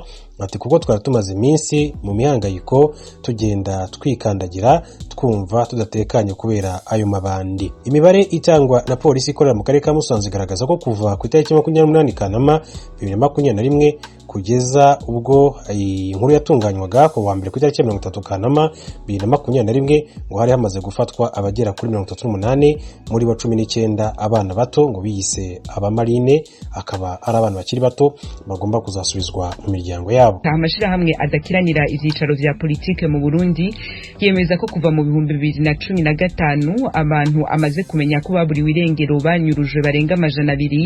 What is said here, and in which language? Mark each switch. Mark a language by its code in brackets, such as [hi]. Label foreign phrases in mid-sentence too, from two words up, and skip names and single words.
[rw] Ati kuko twari tumaze iminsi mu mihangayiko tugenda twikandagira twumva tudatekanye kubera ayo mabandi. Imibare itangwa na polisi ikorera mu karere ka Musanze igaragaza ko kuva ku itariki 28 Kanama 2021 kugeza ubwo inkuru yatunganywaga ku wa mbere ku itariki 30 Kanama 2021 ngo hari hamaze gufatwa abagera kuri 38 muri bo 19 abana bato ngo biyise abamarine, akaba ari abana bakiri bato bagomba kuzasubizwa mu miryango yabo. [rn] Amashirahamwe adakiranira ivyicaro vya politike mu Burundi yemeza ko kuva mu 2015 abantu amaze kumenya ko baburiwe irengero banyurujwe barenga 200.